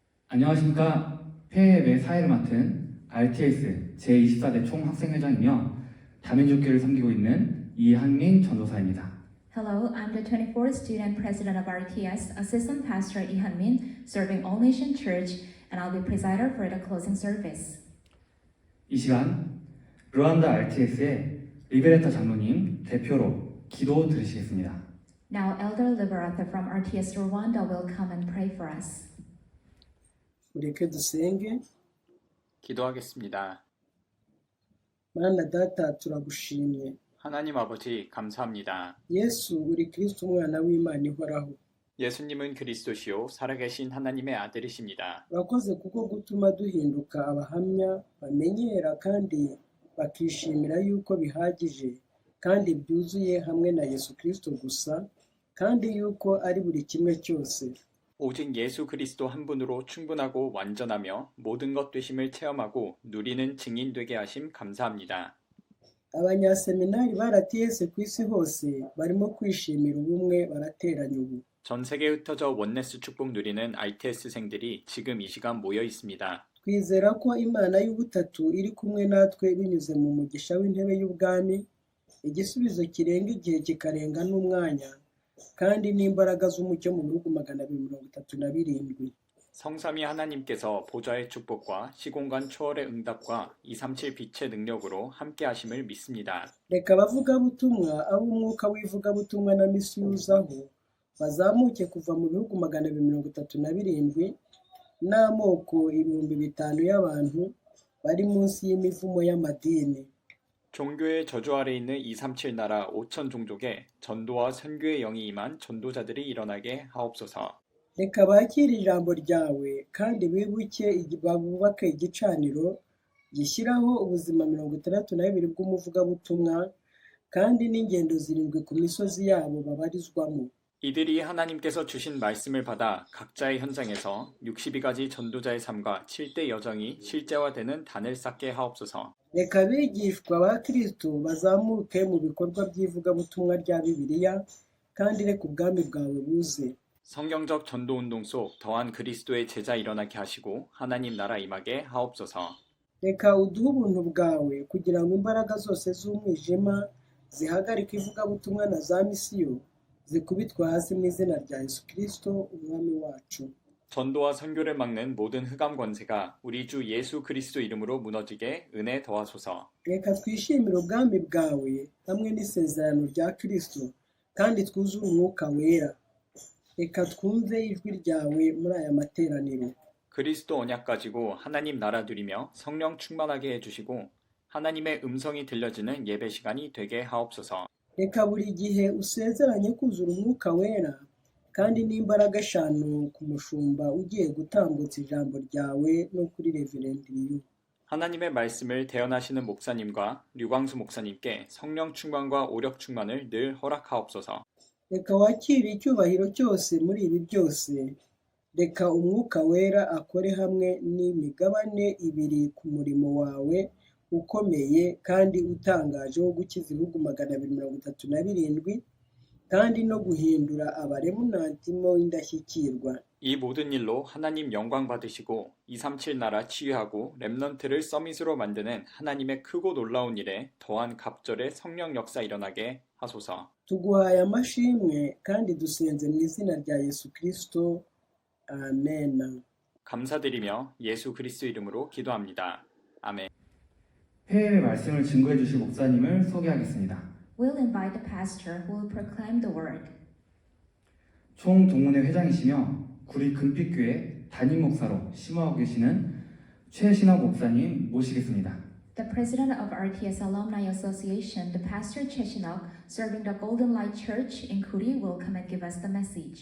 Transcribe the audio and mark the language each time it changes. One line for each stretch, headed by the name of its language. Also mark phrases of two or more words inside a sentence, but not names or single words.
Korean: 안녕하십니까. 폐해외 사회를 맡은 RTS 제24대 총학생회장이며 다민족교를 섬기고 있는 이한민 전도사입니다.
English: Hello, I'm the 24th student president of RTS, Assistant Pastor Lee Han-min, serving All Nation Church, and I'll be presider for the closing service.
Korean: 이 시간 르완다 RTS의 리베레타 장로님 대표로 기도 들으시겠습니다.
English: Now, Elder Liberata from RTS Rwanda will come and pray for us.
Kinyarwanda: mureke dusenge.
Korean: 기도하겠습니다.
Kinyarwanda: mana data turagushimye.
Korean: 하나님 아버지 감사합니다.
Kinyarwanda: yesu uri kristo umwana w'imana ihoraho.
Korean: 예수님은 그리스도시요 살아계신 하나님의 아들이십니다.
Kinyarwanda: urakoze kuko gutuma duhinduka abahamya bamenyera kandi bakishimira yuko bihagije kandi byuzuye hamwe na yesu kristo gusa kandi yuko ari buri kimwe cyose.
Korean: 오직 예수 그리스도 한 분으로 충분하고 완전하며 모든 것 되심을 체험하고 누리는 증인 되게 하심 감사합니다.
Kinyarwanda: abanyaseminari baratiyese ku isi hose barimo kwishimira ubumwe barateranye ubu.
Korean: 전 세계에 흩어져 원네스 축복 누리는 ITS생들이 지금 이 시간 모여 있습니다.
Kinyarwanda: twizera ko imana y'ubutatu iri kumwe natwe binyuze mu mugisha w'intebe y'ubwami, igisubizo kirenga igihe kikarenga n'umwanya kandi n'imbaraga z'umucyo mu bihugu 237.
Korean: 성삼위 하나님께서 보좌의 축복과 시공간 초월의 응답과 237 빛의 능력으로 함께 하심을 믿습니다.
Kinyarwanda: reka abavugabutumwa ab'umwuka w'ivugabutumwa na misiyuzaho bazamuke kuva mu bihugu 237 n'amoko 5,000 y'abantu bari munsi y'imivumo y'amadini.
Korean: 종교의 저주 아래 있는 237 나라 5천 종족에 전도와 선교의 영이 임한 전도자들이 일어나게 하옵소서.
Kinyarwanda: reka bakire ijambo ryawe kandi bubake igicaniro gishyiraho ubuzima 62 bw'umuvugabutumwa kandi n'ingendo 7 ku misozi yabo babarizwamo.
Korean: 이들이 하나님께서 주신 말씀을 받아 각자의 현장에서 62가지 전도자의 삶과 7대 여정이 실제화되는 단을 쌓게 하옵소서.
Kinyarwanda: reka abigishwa ba kristo bazamuke mu bikorwa by'ivugabutumwa rya bibiliya kandi reka ubwami bwawe buze.
Korean: 성경적 전도운동 속 더한 그리스도의 제자 일어나게 하시고 하나님 나라 임하게 하옵소서.
Kinyarwanda: reka uduhe ubuntu bwawe kugira ngo imbaraga zose z'umwijima zihagarike ivugabutumwa na za misiyo zikubitwa hasi mu izina rya yesu kristo umwami wacu.
Korean: 전도와 선교를 막는 모든 흑암 권세가 우리 주 예수 그리스도 이름으로 무너지게 은혜 더하소서.
Kinyarwanda: reka twishimire ubwami bwawe hamwe n'isezerano rya kristo kandi twuzure umwuka wera. reka twumve ijwi ryawe muri aya materaniro.
Korean: 그리스도 언약 가지고 하나님 나라 누리며 성령 충만하게 해주시고 하나님의 음성이 들려지는 예배 시간이 되게 하옵소서.
Kinyarwanda: reka buri gihe usezeranye kuzura umwuka wera kandi n'imbaraga 5 ku mushumba ugiye gutambutsa ijambo ryawe no kuri reverendiriyo.
Korean: 하나님의 말씀을 대언하시는 목사님과 류광수 목사님께 성령 충만과 오력 충만을 늘 허락하옵소서.
Kinyarwanda: reka wakire icyubahiro cyose muri ibi byose. reka umwuka wera akore hamwe n'imigabane 2 ku murimo wawe ukomeye kandi utangaje wo gukiza ibihugu 237 kandi no guhindura abaremunantimo indashyikirwa.
Korean: 이 모든 일로 하나님 영광 받으시고 237 나라 치유하고 렘넌트를 서밋으로 만드는 하나님의 크고 놀라운 일에 더한 갑절의 성령 역사 일어나게 하소서.
Kinyarwanda: tuguhaye amashimwe kandi dusenze mu izina rya yesu kristo amen.
Korean: 감사드리며 예수 그리스도 이름으로 기도합니다. 아멘. 폐해외 말씀을 증거해 주실 목사님을 소개하겠습니다.
English: We'll invite the pastor who will proclaim the word.
Korean: 총동문회 회장이시며 구리 금빛교회 담임 목사로 심호하고 계시는 최신학 목사님 모시겠습니다.
English: The president of RTS Alumni Association, the pastor Choi Shin-ok, serving the Golden Light Church in Kuri, will come and give us the message.